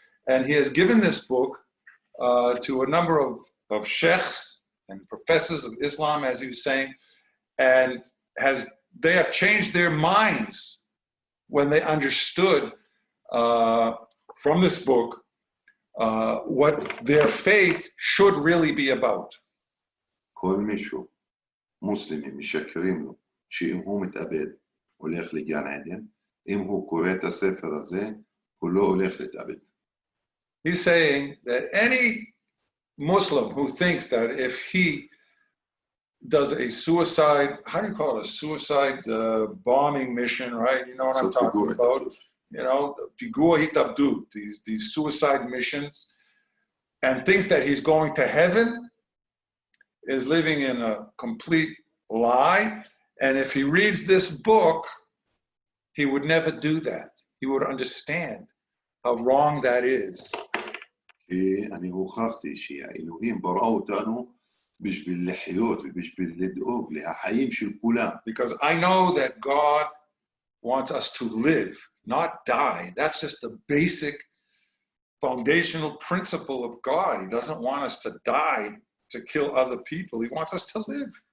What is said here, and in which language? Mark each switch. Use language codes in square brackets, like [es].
[en] And he has given this book to a number of sheikhs and professors of Islam, as he was saying, and they have changed their minds when they understood from this book what their faith should really be about. [he] כל מישהו מוסלמי משקרים לו שאם הוא מתאבד הולך לגן עדן, אם הוא קורא את הספר הזה הוא לא הולך להתאבד. [en] He's saying that any Muslim who thinks that if he does a suicide, how do you call it, a suicide bombing mission, right? You know what I'm talking about? You know, [he] פיגוע התאבדות, [en] these suicide missions, and thinks that he's going to heaven, is living in a complete lie. And if he reads this book, he would never do that. He would understand how wrong that is. [he] אני הוכחתי שהאלוהים ברא אותנו בשביל לחיות ובשביל לדאוג לחיים של כולם. [en] Because I know that God wants us to live, not die. That's just the basic foundational principle of God. He doesn't want us to die to kill other people. He wants us to live.